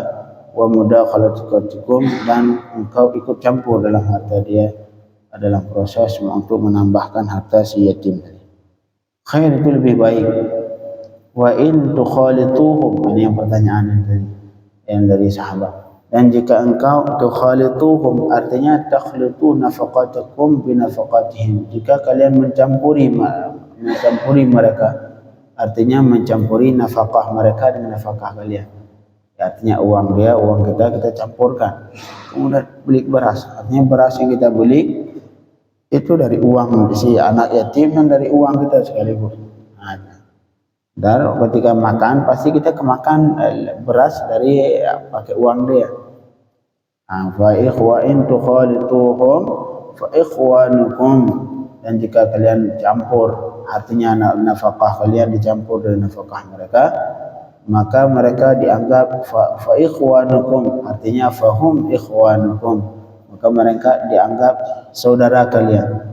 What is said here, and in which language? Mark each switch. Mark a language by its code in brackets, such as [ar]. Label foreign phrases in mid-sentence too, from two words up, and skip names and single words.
[ar] ومداخلتكم, [id] dan engkau ikut campur dalam harta dia dalam proses untuk menambahkan harta si yatim tadi. Khair itu lebih baik. [ar] وإن تخالطوهم, [id] ini yang pertanyaan tadi yang dari sahabat. Dan jika engkau tukhalituhum, artinya [ar] تخلطوا نفقتكم بنفقتهم, [id] jika kalian mencampuri mereka, artinya mencampuri nafkah mereka dengan nafkah kalian. Artinya uang dia, uang kita campurkan. Kemudian beli beras, artinya beras yang kita beli itu dari uang si anak yatim dan dari uang kita sekaligus. Dan ketika makan pasti kita kemakan beras dari pakai uang dia. [ar] فإن تخالطوهم فإخوانكم, [id] dan jika kalian campur, artinya nafkah kalian dicampur dengan nafkah mereka, maka mereka dianggap [ar] فإخوانكم, [id] artinya [ar] فهم إخوانكم, [id] maka mereka dianggap saudara kalian.